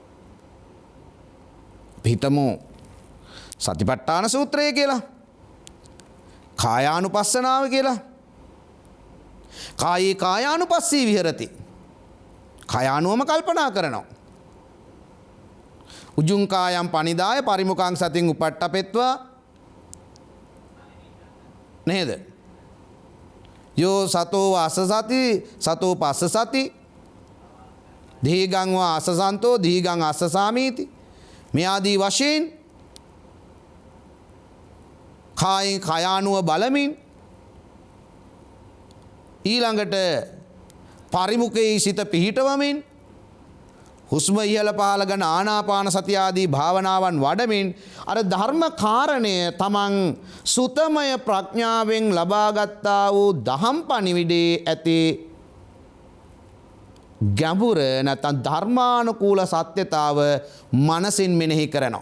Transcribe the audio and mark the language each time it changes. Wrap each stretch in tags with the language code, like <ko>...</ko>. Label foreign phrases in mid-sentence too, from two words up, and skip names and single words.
<si>හිතමු සතිපට්ඨාන සූත්‍රය කියලා, කායානුපස්සනාව කියලා.</si> <pi>කායේ කායානුපස්සී විහෙරති.</pi> <si>කායානුවම කල්පනා කරනවා.</si> <pi>උජුං කායම් පනිදාය පරිමුඛං සතින් උපට්ඨපෙත්වා නේද? යෝ සතෝ අසසති සතෝ පස්සසති දීගං වා අසසන්තෝ දීගං අස්සසාමීති.</pi> <si>මේ ආදී වශයෙන් කායෙන් කයානුව බලමින් ඊළඟට පරිමුඛයේ සිත පිහිටවමින් හුස්ම ඉහළ පහළ ගන්න ආනාපාන සතිය ආදී භාවනාවන් වඩමින් අර ධර්ම කාරණය තමන් සුතමය ප්‍රඥාවෙන් ලබාගත්තා වූ දහම් පණිවිඩේ ඇති ගැඹුර නැත්නම් ධර්මානුකූල සත්‍යතාව මනසින් මෙනෙහි කරනවා.</si>